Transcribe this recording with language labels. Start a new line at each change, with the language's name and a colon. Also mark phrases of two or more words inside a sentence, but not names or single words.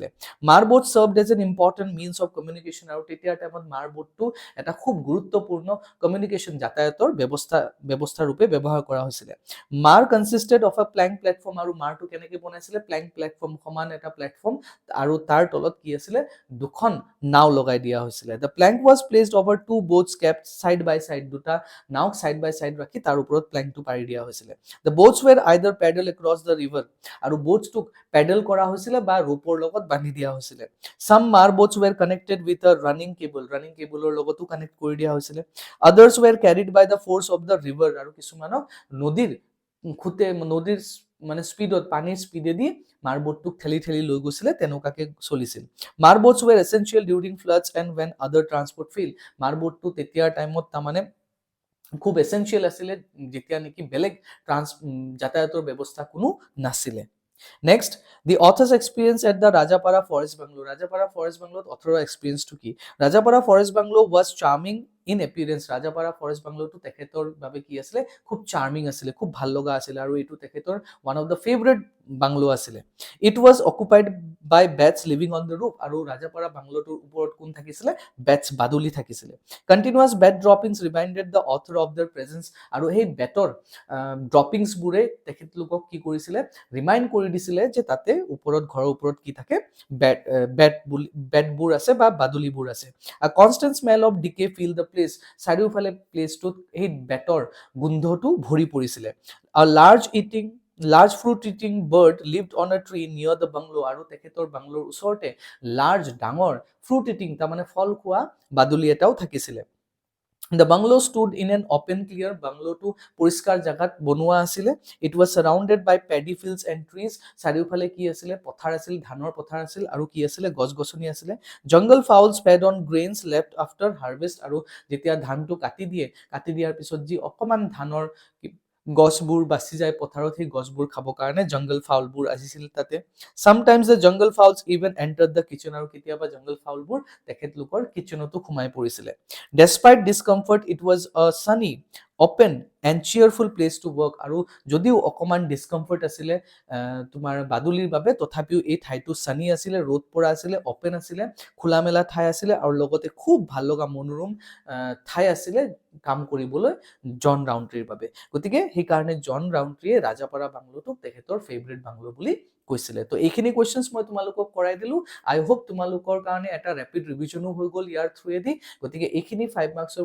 English: Marboat served as an important means of communication.
Assamese: আৰু তেতিয়াৰ টাইমত মাৰবটটো এটা খুব গুৰুত্বপূৰ্ণ কমিউনিকেশ্যন, যাতায়াতৰ ব্যৱস্থা ৰূপে ব্যৱহাৰ কৰা হৈছিলে.
English: Mar consisted of a plank platform.
Assamese: আৰু মাৰটো কেনেকে বনাইছিলে,
English: plank platform,
Assamese: সমান এটা প্লেটফৰ্ম, আৰু তাৰ তলত কি আছিলে, দুখন নাও লগাই দিয়া হৈছিলে.
English: The plank was placed over two boats kept side by side.
Assamese: দুটা নাও
English: side by side
Assamese: ৰাখি তাৰ ওপৰত প্লেংকটো পাৰি দিয়া হৈছিলে.
English: দ্য boats were either paddled across the river.
Assamese: আৰু boatsটোক পেডেল কৰা হৈছিলে বা ৰোপৰ লগত বান্ধি দিয়া হৈছিলে.
English: Some marboats were connected with a running cable.
Assamese: ৰানিং কেবলৰ লগতো কানেক্ট কৰি দিয়া হৈছিলে.
English: Others were carried by the force of the river.
Assamese: আৰু কিছুমানক নদীৰ মানে স্পীডত, পানীৰ স্পীডেদি মাৰবটটোক ঠেলি ঠেলি লৈ গৈছিলে, তেনেকুৱাকে চলিছিল.
English: Marboats were essential during floods and when other transport fail.
Assamese: মাৰবটটো তেতিয়াৰ টাইমত তাৰমানে খুব এসেনশিয়েল আছিলে যেতিয়া নেকি বেলেগ যাতায়াতৰ ব্যৱস্থা কোনো নাছিলে।
English: Next, the author's experience at the Rajapara Forest Bungalow. Rajapara Forest Bungalow author experience to ki. Rajapara Forest Bungalow was charming in appearance.
Assamese: Rajapara Forest Bungalow to তেখেতৰ বাবে কি আছিলে খুব চাৰ্মিং আছিলে খুব ভাল লগা আছিলে আৰু এইটো তেখেতৰ
English: one of the favorite bungalow
Assamese: আছিলে.
English: It was occupied by bats living on the roof
Assamese: আৰু Rajapara Bungalow ওপৰত কোন থাকিছিলে bats বাদুলি থাকিছিলে.
English: Continuous bat droppings reminded the author of their presence
Assamese: আৰু সেই বেটৰ ড্ৰপিংছ বুৰে তেখেতলোকক কি কৰিছিলে ৰিমাইণ্ড কৰি দিছিলে যে তাতে ওপৰত ঘৰৰ ওপৰত কি থাকে বেটবোৰ আছে বা বাদুলিবোৰ আছে।
English: A constant smell of decay filled the place.
Assamese: চাৰিওফালে প্লেচটোত এই বেটৰ গোন্ধটো ভৰি পৰিছিলে।
English: A large fruit eating bird lived on a tree near the bungalow
Assamese: আৰু তেখেতৰ বাংলোৰ ওচৰতে ডাঙৰ
English: fruit eating
Assamese: তাৰমানে ফল খোৱা বাদুলি এটাও থাকিছিলে।
English: The bungalow stood in an open clear bungalow to
Assamese: পৰিষ্কাৰ জাগাত বনোৱা আছিলে।
English: It was surrounded by paddy fields and trees.
Assamese: চাৰিওফালে কি আছিলে পথাৰ আছিল ধানৰ পথাৰ আছিল আৰু কি আছিলে গছ-গছনি আছিলে।
English: Jungle fowls fed on grains left after harvest
Assamese: আৰু যেতিয়া ধানটো কাটি দিয়াৰ পিছত যি অকমান ধানৰ গছবোৰ বাচি যায় পথাৰত সেই গছবোৰ খাব কাৰণে জংগল ফাউলবোৰ আহিছিল তাতে।
English: Sometimes the jungle fowls even entered the kitchen
Assamese: আৰু কেতিয়াবা জংগল ফাউলবোৰ তেখেতলোকৰ কিচেনতো সোমাই পৰিছিলে।
English: Despite discomfort, it was a sunny, open and cheerful place to work
Assamese: আৰু যদিও অকমান ডিসকমফৰ্ট আছিলে তোমাৰ বাদুলিৰ বাবে তথাপিও এই ঠাইটো সানি আছিলে ৰ'দ পৰা আছিলে ওপেন আছিলে খোলা মেলা ঠাই আছিলে আৰু লগতে খুব ভাল লগা মনোৰম ঠাই আছিলে কাম কৰিবলৈ জন ৰাউন্ট্ৰিৰ বাবে গতিকে সেই কাৰণে জন ৰাউন্ট্ৰিয়ে ৰাজাপাৰা বাংলোটোক তেখেতৰ ফেভৰেট বাংলো বুলি কৈছিলে তো এইখিনি কোৱেশ্চনছ মই তোমালোকক কৰাই দিলো
English: I hope
Assamese: তোমালোকৰ কাৰণে এটা ৰেপিড ৰিভিজনো হৈ গ'ল ইয়াৰ থ্ৰুৱেদি গতিকে এইখিনি 5 মাৰ্কছৰ